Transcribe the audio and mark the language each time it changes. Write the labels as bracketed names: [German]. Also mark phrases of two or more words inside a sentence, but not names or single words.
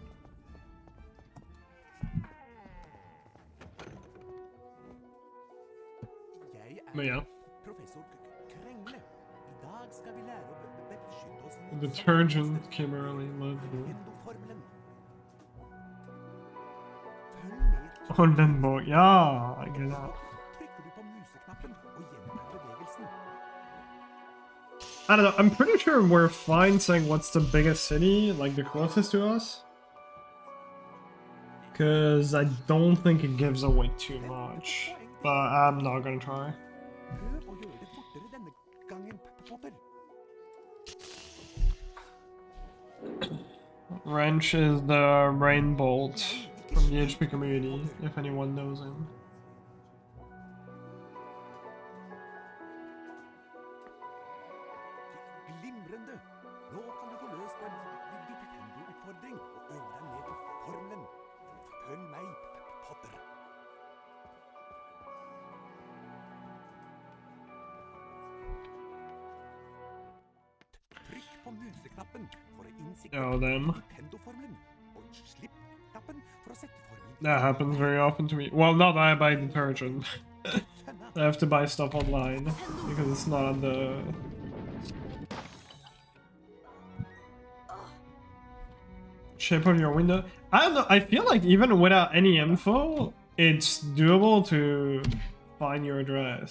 [English] But yeah. The detergent came early, love you. Oldenborg, ja, I get that. [Norwegian] museknappen og gjentar bevegelsen. [English] I don't know, I'm pretty sure we're fine saying what's the biggest city, like the closest to us. Because I don't think it gives away too much. But I'm not gonna try. [Norwegian] Prøv å gjøre det fortere denne gangen, Potter. [English] Wrench is the rain bolt from the HP community, if anyone knows him. [Norwegian] Glimrende! Nå kan du gå løs på en Nintendo-utfordring og øve deg ned på formelen. Følg meg, Potter. Trykk på museknappen for å innsikte Nintendo-formelen, og slipp knappen for å sette formelen. [English] That happens very often to me. Well, not that I buy detergent. I have to buy stuff online because it's not on the... shape of your window. I don't know, I feel like even without any info, it's doable to find your address.